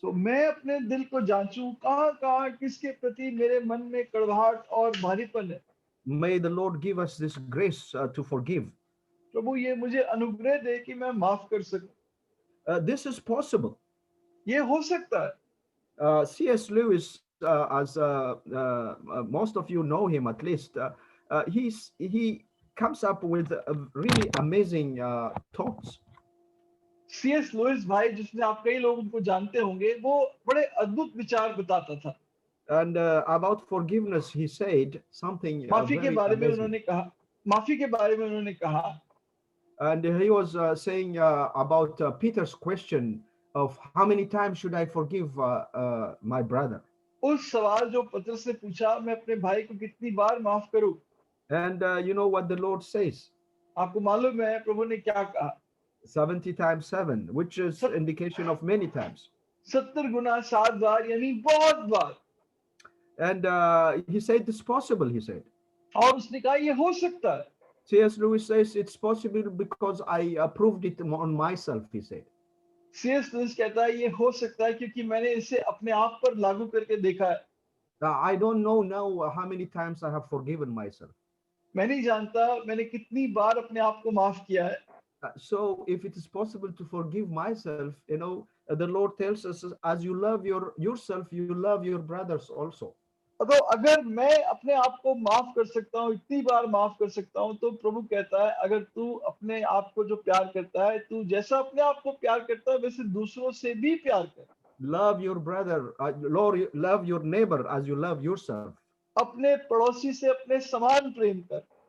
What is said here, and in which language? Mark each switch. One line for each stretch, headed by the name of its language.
Hindi: तो मैं अपने दिल को जांचूं, कहां किसके प्रति मेरे मन में कड़वाहट और भारीपन है।
English: May the Lord give us this grace to forgive.
Hindi: प्रभु ये मुझे अनुग्रह दे कि मैं माफ कर सकूं।
English: This is possible.
Hindi: ये हो सकता है।
English: C.S. Lewis, as most of you know him at least, he comes up with really amazing thoughts.
Hindi: C.S. Louis भाई, जिसने आप कई लोग उनको जानते होंगे, वो बड़े अद्भुत विचार बताता था।
English: And about forgiveness, he said something
Hindi: माफी के
English: very
Hindi: बारे में
English: amazing.
Hindi: उन्होंने कहा, माफी के बारे में उन्होंने कहा।
English: And he was saying about Peter's question of how many times should I forgive my brother?
Hindi: उस सवाल जो पतरस ने पूछा, मैं अपने भाई को कितनी बार माफ करूं?
English: And you know what the Lord says?
Hindi: आपको मालूम है प्रभु ने क्या कहा?
English: 70 times 7, which is indication of many times.
Hindi: 70 गुना 7 बार, यानी बहुत बार।
English: And he said it's possible, he said.
Hindi: और उसने कहा ये हो सकता है।
English: C.S. Lewis says it's possible because I proved it on myself, he said.
Hindi: C.S. Lewis कहता है ये हो सकता है क्योंकि मैंने इसे अपने आप पर लागू करके देखा है।
English: I don't know now how many times I have forgiven myself.
Hindi: मैं नहीं जानता मैंने कितनी बार अपने आप को माफ किया है।
English: So if it is possible to forgive myself, the Lord tells us, as you love yourself, you love your brothers also.
Hindi: तो अगर मैं अपने आप को माफ कर सकता हूँ, इतनी बार माफ कर सकता हूँ, तो प्रभु कहता है अगर तू अपने आप को जो प्यार करता है, तू जैसा अपने आप को प्यार करता है वैसे दूसरों से भी प्यार कर।
English: Love your brother, love your neighbor as you love yourself.
Hindi: अपने पड़ोसी से अपने समान प्रेम कर।